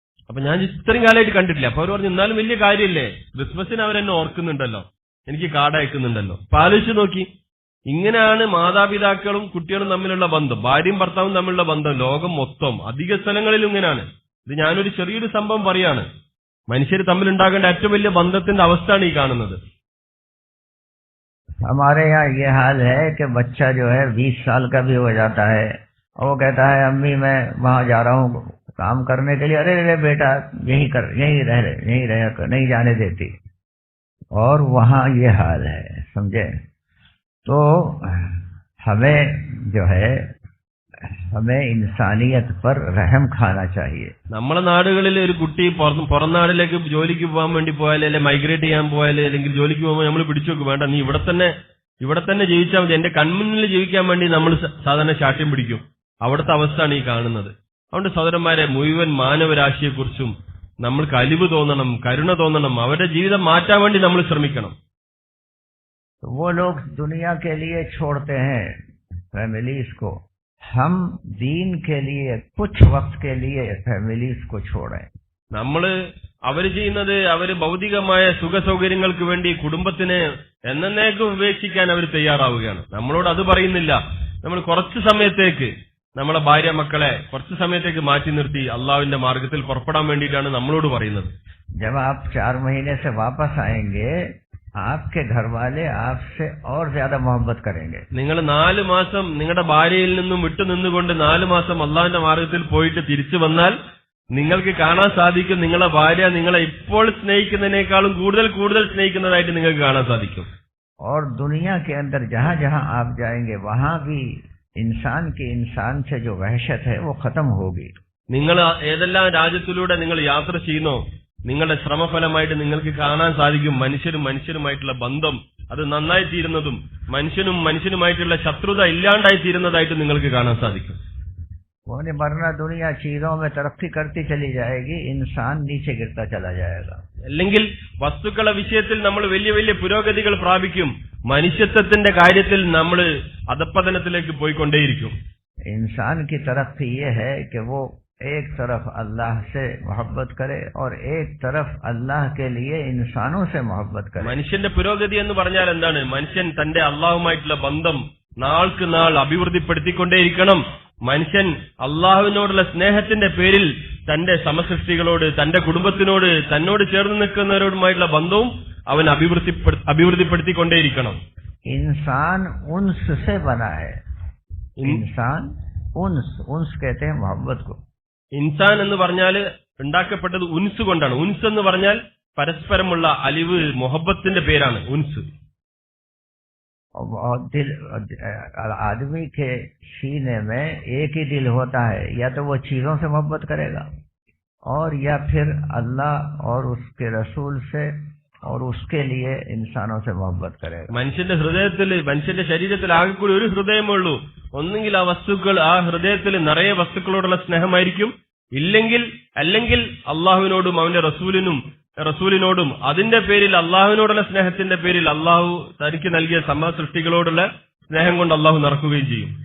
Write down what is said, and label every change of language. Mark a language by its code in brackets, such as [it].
[ml] അപ്പൊ ഞാൻ ഇത്രയും കാലമായിട്ട് കണ്ടിട്ടില്ല. അപ്പൊ അവർ പറഞ്ഞു, എന്നാലും വലിയ കാര്യമില്ലേ, ക്രിസ്മസിന് അവരെന്നെ ഓർക്കുന്നുണ്ടല്ലോ, എനിക്ക് കാർഡ് അയക്കുന്നുണ്ടല്ലോ. അപ്പൊ ആലോചിച്ച് നോക്കി, ഇങ്ങനെയാണ് മാതാപിതാക്കളും കുട്ടികളും തമ്മിലുള്ള ബന്ധം, ഭാര്യയും ഭർത്താവും തമ്മിലുള്ള ബന്ധം ലോകം മൊത്തം അധിക സ്ഥലങ്ങളിലും ഇങ്ങനെയാണ്. ഇത് ഞാനൊരു ചെറിയൊരു സംഭവം പറയാണ്. മനുഷ്യർ തമ്മിലുണ്ടാകേണ്ട ഏറ്റവും വലിയ ബന്ധത്തിന്റെ അവസ്ഥയാണ് ഈ കാണുന്നത്. [hi] हमारे यहाँ ये हाल है कि बच्चा जो है 20 साल का भी हो जाता है और वो कहता है अम्मी मैं वहां जा रहा हूँ काम करने के लिए। अरे अरे बेटा यहीं रह नहीं जाने देती। और वहाँ ये हाल है, समझे। तो हमें जो है हमें इंसानियत पर रहम खाना चाहिए. [ml] നമ്മളെ നാടുകളിൽ ഒരു കുട്ടി പുറം നാടിലേക്ക് ജോലിക്ക് പോകാൻ വേണ്ടി പോയാൽ, അല്ലെങ്കിൽ മൈഗ്രേറ്റ് ചെയ്യാൻ പോയാൽ, അല്ലെങ്കിൽ ജോലിക്ക് പോകുമ്പോൾ നമ്മൾ പിടിച്ചു വെക്കും, വേണ്ട നീ ഇവിടെ തന്നെ ജീവിച്ചാൽ മതി, എന്റെ കൺമുന്നിൽ ജീവിക്കാൻ വേണ്ടി നമ്മൾ സാധാരണ ശാഠ്യം പിടിക്കും. അവിടുത്തെ അവസ്ഥയാണ് ഈ കാണുന്നത്. അതുകൊണ്ട് സഹോദരന്മാരെ, മുഴുവൻ മാനവരാശിയെക്കുറിച്ചും നമ്മൾക്ക് അലിവ് തോന്നണം, കരുണ തോന്നണം, അവരുടെ ജീവിതം മാറ്റാൻ വേണ്ടി നമ്മൾ ശ്രമിക്കണം. [hi] वो लोग दुनिया के लिए छोड़ते हैं फैमिलीज को, हम दीन के लिए कुछ वक्त के लिए फैमिलीज को छोड़ें. [ml] നമ്മള് അവര് ചെയ്യുന്നത്, അവര് ഭൗതികമായ സുഖ സൗകര്യങ്ങൾക്ക് വേണ്ടി കുടുംബത്തിനെ എന്നേക്കും ഉപേക്ഷിക്കാൻ അവർ തയ്യാറാവുകയാണ്. നമ്മളോട് അത് പറയുന്നില്ല. നമ്മൾ കുറച്ചു സമയത്തേക്ക് നമ്മളെ ഭാര്യ മക്കളെ കുറച്ചു സമയത്തേക്ക് മാറ്റി നിർത്തി അള്ളാഹുവിന്റെ മാർഗത്തിൽ പുറപ്പെടാൻ വേണ്ടിയിട്ടാണ് നമ്മളോട് പറയുന്നത്. [hi] जब आप 4 महीने से वापस आएंगे आपके घर वाले आपसे और ज्यादा मोहब्बत करेंगे. [ml] നിങ്ങൾ 4 മാസം നിങ്ങളുടെ ഭാര്യയിൽ നിന്നും വിട്ടു നിന്നുകൊണ്ട് 4 മാസം അള്ളാഹുവിന്റെ മാർഗത്തിൽ പോയിട്ട് തിരിച്ചു വന്നാൽ നിങ്ങൾക്ക് കാണാൻ സാധിക്കും, നിങ്ങളുടെ ഭാര്യ നിങ്ങളെ ഇപ്പോൾ സ്നേഹിക്കുന്നതിനേക്കാളും കൂടുതൽ സ്നേഹിക്കുന്നതായിട്ട് നിങ്ങൾക്ക് കാണാൻ സാധിക്കും. [hi] और दुनिया के अंदर जहाँ जहाँ आप जाएंगे वहाँ भी इंसान से जो वहशत है वो खत्म होगी. [ml] നിങ്ങൾ ഏതെല്ലാം രാജ്യത്തിലൂടെ നിങ്ങൾ യാത്ര ചെയ്യുന്നോ, നിങ്ങളുടെ ശ്രമഫലമായിട്ട് നിങ്ങൾക്ക് കാണാൻ സാധിക്കും മനുഷ്യരുമായിട്ടുള്ള ബന്ധം അത് നന്നായി തീരുന്നതും മനുഷ്യനുമായിട്ടുള്ള ശത്രുത ഇല്ലാണ്ടായി തീരുന്നതായിട്ട് നിങ്ങൾക്ക് കാണാൻ സാധിക്കും. [hi] वरना दुनिया चीजों में तरक्की करती चली जाएगी, इंसान नीचे गिरता चला जाएगा. [ml] അല്ലെങ്കിൽ വസ്തുക്കളുടെ വിഷയത്തിൽ നമ്മൾ വലിയ വലിയ പുരോഗതികൾ പ്രാപിക്കും, മനുഷ്യത്വത്തിന്റെ കാര്യത്തിൽ നമ്മൾ അധപ്പതനത്തിലേക്ക് പോയിക്കൊണ്ടേയിരിക്കും. [hi] इंसान की तरक्की ये है कि वो एक तरफ अल्लाह से मोहब्बत करे और एक तरफ अल्लाह के लिए इंसानों से मोहब्बत करे. [ml] മനുഷ്യന്റെ പുരോഗതി എന്ന് പറഞ്ഞാൽ എന്താണ്? മനുഷ്യൻ തന്റെ അള്ളാഹുമായിട്ടുള്ള ബന്ധം നാൾക്ക് നാൾ അഭിവൃദ്ധിപ്പെടുത്തിക്കൊണ്ടേയിരിക്കണം. മനുഷ്യൻ അള്ളാഹുവിനോടുള്ള സ്നേഹത്തിന്റെ പേരിൽ തന്റെ സമസൃഷ്ടികളോട്, തന്റെ കുടുംബത്തിനോട്, തന്നോട് ചേർന്ന് നിൽക്കുന്നവരോടുമായിട്ടുള്ള ബന്ധവും അവൻ അഭിവൃദ്ധിപ്പെടുത്തിക്കൊണ്ടേയിരിക്കണം. [hi] इंसान उन्स से बना है. इंसान उन्स कहते हैं मोहब्बत को. [ml] ഇൻസാൻ എന്ന് പറഞ്ഞാൽ ഉണ്ടാക്കപ്പെട്ടത് ഉൻസ് കൊണ്ടാണ്. ഉൻസ് എന്ന് പറഞ്ഞാൽ പരസ്പരമുള്ള അലിവ്, മൊഹബത്തിന്റെ പേരാണ് ഉൻസ്. [hi] दिल आदमी के सीने में एक ही दिल होता है, या तो वो चीजों से मोहब्बत करेगा और या फिर अल्लाह और उसके रसूल से और उसके लिए इंसानों से मोहब्बत करेगा. [ml] മനുഷ്യന്റെ ശരീരത്തിൽ ആകെ കൂടി ഒരു ഹൃദയമുള്ളൂ. ഒന്നെങ്കിൽ ആ ഹൃദയത്തിൽ നിറയെ വസ്തുക്കളോടുള്ള സ്നേഹമായിരിക്കും, അല്ലെങ്കിൽ അള്ളാഹുവിനോടും അവന്റെ റസൂലിനോടും അതിന്റെ പേരിൽ അള്ളാഹുവിനോടുള്ള സ്നേഹത്തിന്റെ പേരിൽ അള്ളാഹു തനിക്ക് നൽകിയ സൃഷ്ടികളോടുള്ള സ്നേഹം കൊണ്ട് അള്ളാഹു നിറക്കുകയും ചെയ്യും.